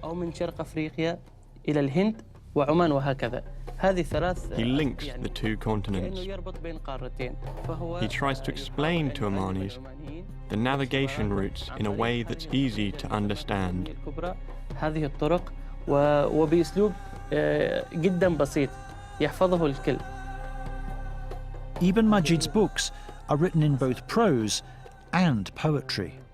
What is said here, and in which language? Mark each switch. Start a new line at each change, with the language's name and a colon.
Arabic: أو من شرق أفريقيا إلى الهند وعمان وهكذا. هذه ثلاث.
English: He links the two continents.
Arabic: يربط بين قارتين.
English: He tries to explain to Omanis the navigation routes in a way that's easy to understand.
Arabic: هذه الطرق وبأسلوب جدا بسيط يحفظه الكل.
English: Ibn Majid's books are written in both prose and poetry.